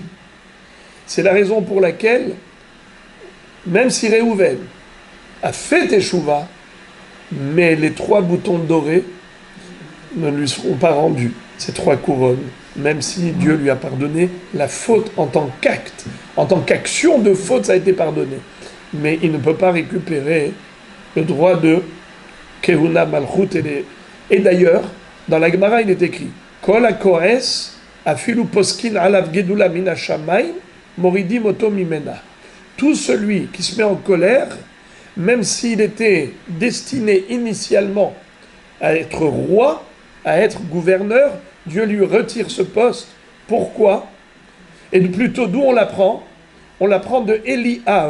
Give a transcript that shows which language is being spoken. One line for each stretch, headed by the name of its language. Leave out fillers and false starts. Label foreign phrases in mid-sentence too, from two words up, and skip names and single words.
French: C'est la raison pour laquelle, même si Réhouven a fait teshuva, mais les 3 boutons dorés ne lui seront pas rendus, ces 3 couronnes même si Dieu lui a pardonné la faute en tant qu'acte, en tant qu'action de faute, ça a été pardonné. Mais il ne peut pas récupérer le droit de
Hebrew: כהונה מלכות.
French: Et d'ailleurs, dans la Gemara, il est écrit
Hebrew: כל הכועס אפילו פוסקין עליו גדולה מן השמים מורידים אותו ממנה.
French: Tout celui qui se met en colère, même s'il était destiné initialement à être roi, à être gouverneur, Dieu lui retire ce poste. Pourquoi? Et plutôt d'où on l'apprend? On l'apprend de Eliav.